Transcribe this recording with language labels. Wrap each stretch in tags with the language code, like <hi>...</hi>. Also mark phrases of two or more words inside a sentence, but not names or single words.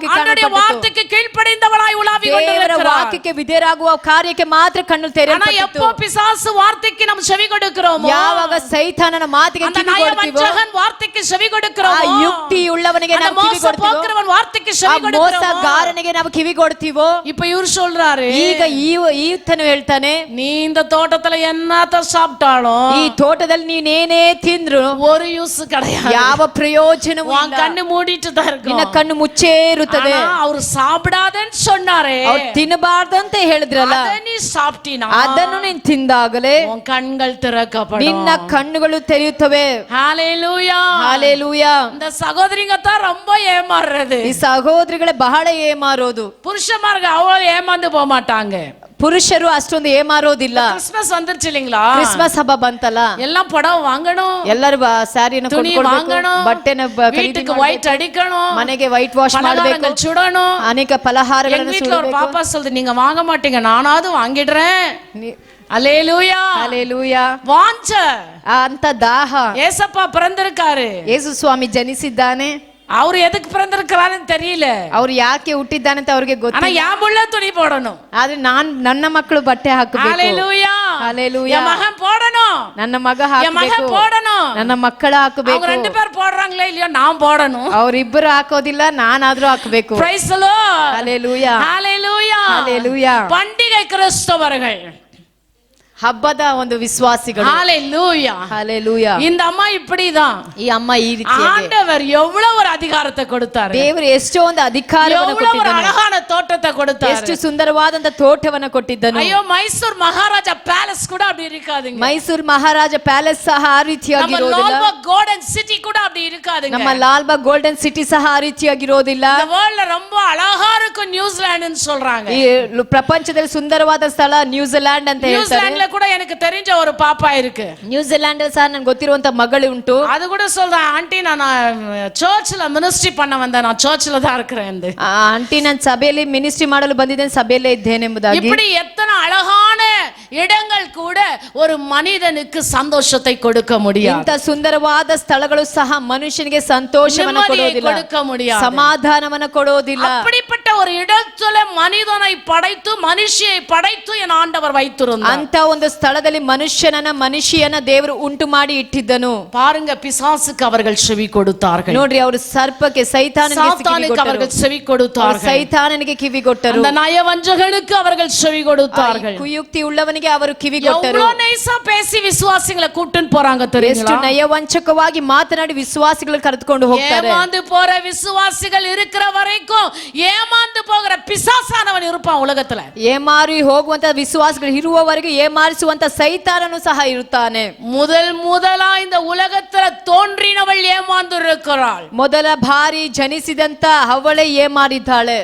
<ta>அவருடைய</ta> <kn>ಕಾಣಲ್ಪಟ್ಟಿತು.</kn> <ta>வார்த்தைக்கு கீழ்ப்படிந்தவளாய் உலாவி</ta> <kn>ದೇವರ</kn> <ta>கொண்டிருக்கிறாள்.</ta> <kn>ವಾಕ್ಯಕ್ಕೆ ವಿಧೇಯರಾಗುವ ಕಾರ್ಯಕ್ಕೆ ಮಾತ್ರ ಕಣ್ಣು</kn> <ta>ஆனா</ta> <kn>ತೆರೆಯಲ್ಪಟ್ಟಿತು.</kn> <ta>எப்போ பிசாசு வார்த்தைக்கு நம்ம செவி கொடுக்கிறோமோ,</ta> <kn>ಯಾವಾಗ ಸೈತಾನನ ಮಾತಿಗೆ</kn> <ta>அந்த</ta> <kn>ಕಿವಿ ಕೊಡ್ತೀವೋ,</kn> <ta>நயவஞ்சகன் வார்த்தைக்கு செவி</ta> <kn>ಆ</kn> <ta>கொடுக்கிறோமோ,</ta> <kn>ಯುಕ್ತಿ ಉಳ್ಳವನಿಗೆ</kn> <ta>அந்த</ta> <kn>ನಾವು ಕಿವಿ</kn> <ta>மோச</ta> <kn>ಕೊಡ್ತೀವೋ,</kn> <ta>போக்குறவன் வார்த்தைக்கு</ta> <kn>ಆ</kn> <ta>செவி கொடுக்கிறோமோ,</ta> <kn>ಮೋಸಗಾರನಿಗೆ ನಾವು ಕಿವಿ ಕೊಡ್ತೀವೋ.</kn> <ta>இப்ப இவர் சொல்றாரு,</ta> <kn>ಈಗ ಈತನು ಹೇಳ್ತಾನೆ,</kn> <ta>நீ இந்த தோட்டத்துல என்னத்த சாப்பிட்டாலும்</ta> <kn>ಈ ತೋಟದಲ್ಲಿ ನೀನೇನೇ ತಿಂದ್ರು</kn> <ta>ஒரு யூஸ் கிடையாது,</ta> <kn>ಯಾವ ಪ್ರಯೋಜನವೂ</kn> <ta>உன்</ta> <kn>ಇಲ್ಲ.</kn> <ta>கண்ணு மூடிட்டு தான்</ta> <kn>ನಿನ್ನ</kn> <ta>இருக்கும்.</ta> <kn>ಕಣ್ಣು ಮುಚ್ಚೇ ಇರುತ್ತದೆ.</kn> <ta>ஆனா அவர் சாப்பிடாதன்னு சொன்னாரே,</ta> <kn>ಅವ್ರು ತಿನ್ನಬಾರ್ದಂತ ಹೇಳಿದ್ರಲ್ಲ,</kn> <ta>அத நீ சாப்பிட்டினா</ta> <kn>ಅದನ್ನು ನೀನ್ ತಿಂದಾಗಲೇ</kn> <ta>உன் கண்கள் திறக்கப்படும்.</ta> <kn>ನಿನ್ನ ಕಣ್ಣುಗಳು ತೆರೆಯುತ್ತವೆ.</kn> <ta>ஹalleluya.</ta> <kn>ಹಾಲೆಲೂಯಾ.</kn> <ta>இந்த சகோதரிங்க தான் ரொம்ப ஏமாறுறது.</ta> <kn>ಈ ಸಹೋದರಿಗಳೇ ಬಹಳ ಏಮಾರೋದು.</kn> <ta>புருஷமார்கள் அவ்வளவு ஏமாந்து போக மாட்டாங்க.</ta> <kn>ಪುರುಷರು ಅಷ್ಟೊಂದು ಏಮಾರೋದಿಲ್ಲ.</kn> <ta>கிறிஸ்மஸ் வந்துருச்சு இல்லீங்களா?</ta> <kn>ಕ್ರಿಸ್ಮಸ್ ಹಬ್ಬ ಬಂತಲ್ಲ,</kn> <ta>எல்லாம் புடவை வாங்கணும்,</ta> <kn>ಎಲ್ಲರೂ ಸ್ಯಾರಿನ</kn> <ta>துணி வாங்கணும்,</ta> <kn>ಬಟ್ಟೆನ</kn> <ta>வீட்டுக்கு ஒயிட் அடிக்கணும்,</ta> <kn>ಮನೆಗೆ</kn> <en>white wash</en> <kn>ಮಾಡಬೇಕು,</kn> <ta>பலகாரங்கள் சுடணும்.</ta> <kn>ಅನೇಕ</kn> <ta>எங்க</ta> <kn>ಫಲಹಾರಗಳನ್ನು</kn> <ta>வீட்ல ஒரு</ta> <kn>ಸುಡಬೇಕು.</kn> <ta>பாப்பா சொல்லுது, நீங்க வாங்க மாட்டீங்க, நானாவது வாங்கிடுறேன். அல்லேலூயா.</ta> <kn>ಹಾಲೆಲೂಯಾ.</kn> <ta>வாஞ்ச</ta> <kn>ಅಂತ ದಾಹ.</kn> <ta>ஏசப்பா பிறந்திருக்காரு.</ta> <kn>ಯೇಸು ಸ್ವಾಮಿ ಜನಿಸಿದ್ದಾನೆ.</kn> <ta>அவர் எதுக்கு பிறந்திருக்கிறாருன்னு தெரியல,</ta> <kn>ಅವ್ರು ಯಾಕೆ ಹುಟ್ಟಿದ್ದಾನೆ ಅಂತ ಅವ್ರಿಗೆ</kn> <ta>ஆனா</ta> <kn>ಗೊತ್ತಿಲ್ಲ.</kn> <ta>என் புள்ள துணி போடணும்.</ta> <kn>ಆದ್ರೆ ನನ್ನ ಮಕ್ಕಳು ಬಟ್ಟೆ ಹಾಕಬೇಕು.</kn> <ta>அல்லேலூயா. ஹalleluya. என் மகன் போடணும்,</ta> <kn>ನನ್ನ ಮಗ</kn> <ta>என்</ta> <kn>ಹಾಕಬೇಕು,</kn> <ta>மகன் போடணும்.</ta> <kn>ನನ್ನ ಮಕ್ಕಳ</kn> <ta>அவங்க</ta> <kn>ಹಾಕಬೇಕು.</kn> <ta>ரெண்டு பேர் போடுறாங்களே இல்லையோ, நான் போடணும்.</ta> <kn>ಅವರಿಬ್ಬರು ಹಾಕೋದಿಲ್ಲ, ನಾನಾದ್ರೂ ಹಾಕಬೇಕು.</kn> <en>Praise the Lord.</en> <ta>ஹalleluya.</ta> <en>Hallelujah.</en> <ta>ஹalleluya. பண்டிகை கிறிஸ்தவர்கள்.</ta> <kn>ಹಬ್ಬದ ಒಂದು ವಿಶ್ವಾಸಿಗಳು.</kn> <en>Hallelujah.</en> <ta>ஹalleluya. இந்த அம்மா இப்படிதான்.</ta> <kn>ಈ ಅಮ್ಮ ಈ ರೀತಿಯಾಗಿ</kn> <ta>ஆண்டவர் எவ்வளவு ஒரு அதிகாரத்தை கொடுத்தாரு,</ta> <kn>ದೇವರು ಎಷ್ಟೋ ಒಂದು ಅಧಿಕಾರವನ್ನು</kn> <ta>எவ்வளவு ஒரு</ta> <kn>ಕೊಟ್ಟಿದ್ದಾನೆ,</kn> <ta>அழகான தோட்டத்தை கொடுத்தாரு.</ta> <kn>ಎಷ್ಟು ಸುಂದರವಾದಂತ ತೋಟವನ್ನು ಕೊಟ್ಟಿದ್ದನು.</kn> <ta>ஐயோ, மைசூர் மகாராஜா பேலஸ் கூட அப்படி இருக்காதுங்க.</ta> <kn>ಮೈಸೂರು ಮಹಾರಾಜ ಪ್ಯಾಲೇಸ್ ಸಹ ಆ</kn> <ta>நம்ம</ta> <kn>ರೀತಿಯಾಗಿರೋದಿಲ್ಲ.</kn> <ta>லால்பாக் கோல்டன் சிட்டி கூட அப்படி இருக்காதுங்க.</ta> <kn>ನಮ್ಮ ಲಾಲ್ಬಾಗ್ ಗೋಲ್ಡನ್ ಸಿಟಿ ಸಹ ಆ ರೀತಿಯಾಗಿರೋದಿಲ್ಲ.</kn> <ta>இந்த வேர்ல்ட்ல ரொம்ப அழகா இருக்கும் நியூசிலாந்துன்னு சொல்றாங்க.</ta> <kn>ಈ ಪ್ರಪಂಚದಲ್ಲಿ ಸುಂದರವಾದ ಸ್ಥಳ ನ್ಯೂಜಿಲ್ಯಾಂಡ್ ಅಂತ ಹೇಳ್ತಾರೆ.</kn> <ta>நியூசிலாந்துல கூட எனக்கு தெரிஞ்ச ஒரு பாப்பா இருக்கு.</ta> <kn>ನ್ಯೂಜಿಲ್ಯಾಂಡ್ ಸಹ ನನ್ಗೆ ಗೊತ್ತಿರುವಂತ ಮಗಳು ಉಂಟು.</kn> <ta>அது கூட சொல்றேன், ஆண்டி நான் சர்ச்ல மினிஸ்ட்ரி பண்ண வந்தேன், நான் சர்ச்ல தான் இருக்கிறேன்.</ta> <kn>ಆಂಟಿ ನಾನು ಸಭೆಯಲ್ಲಿ ಮಿನಿಸ್ಟ್ರಿ ಮಾಡಲು ಬಂದಿದ್ದೇನೆ, ಸಭೆಯಲ್ಲೇ ಇದ್ದೇನೆಂಬುದಾಗಿ.</kn> <ta>இப்படி எத்தனை அழகான இடங்கள் கூட ஒரு மனிதனுக்கு சந்தோஷத்தை கொடுக்க முடியாது.</ta> <kn>ಇಂಥ ಸುಂದರವಾದ ಸ್ಥಳಗಳು ಸಹ ಮನುಷ್ಯನಿಗೆ ಸಂತೋಷವನ್ನು ಕೊಡೋದಿಲ್ಲ,</kn> <ta>கொடுக்க முடியாது,</ta> <kn>ಸಮಾಧಾನವನ್ನು ಕೊಡೋದಿಲ್ಲ.</kn> <ta>அப்படிப்பட்ட ஒரு இடத்துல மனிதனை படைத்து மனுஷியை படைத்து என் ஆண்டவர் வைத்திருந்தார்.</ta> <kn>ಅಂತ ಒಂದು ಸ್ಥಳದಲ್ಲಿ ಮನುಷ್ಯನ ದೇವರು ಉಂಟು ಮಾಡಿ ಇಟ್ಟಿದ್ದನು.</kn> <ta>பாருங்க, பிசாசுக்கு அவர்கள் செவி கொடுத்தார்கள்.</ta> <kn>ನೋಡ್ರಿ, ಅವರು ಸರ್ಪಕ್ಕೆ</kn> <ta>சாத்தானுக்கு அவர்கள் செவி கொடுத்தார்கள்.</ta> <kn>ಸೈತಾನನಿಗೆ ಕಿವಿ ಕೊಟ್ಟರು.</kn> <ta>அந்த நயவஞ்சகனுக்கு அவர்கள் செவி கொடுத்தார்கள்.</ta> <kn>ಕುಯುಕ್ತಿ ಉಳ್ಳವನಿಗೆ ಅವರು ಕಿವಿ ಕೊಟ್ಟರು.</kn> <ta>எவ்வளவு நைசா பேசி விசுவாசிகளை கூட்டின்னு போறாங்க</ta> <kn>ಎಷ್ಟು</kn> <ta>தெரியுங்களா?</ta> <kn>ನಯವಂಚಕವಾಗಿ ಮಾತನಾಡಿ ವಿಶ್ವಾಸಿಗಳು ಕರೆದುಕೊಂಡು ಹೋಗ್ತಾರೆ.</kn> <ta>ஏமாந்து போற விசுவாசிகள் இருக்கிற வரைக்கும் ஏமாந்து போகிற பிசாசானவன் இருப்பான் உலகத்துல.</ta> <kn>ಏಮಾರಿ ಹೋಗುವಂತ ವಿಶ್ವಾಸಿಗಳು ಇರುವವರೆಗೂ ಏಮಾರಿಸುವಂತ ಸೈತಾನನು ಸಹ ಇರುತ್ತಾನೆ.</kn> <ta>முதலா இந்த உலகத்துல தோன்றினவள் ஏமாந்து இருக்கிறாள்.</ta> <kn>ಮೊದಲ ಬಾರಿ ಜನಿಸಿದಂತ ಅವಳೇ ಏಮಾರಿದ್ದಾಳೆ.</kn>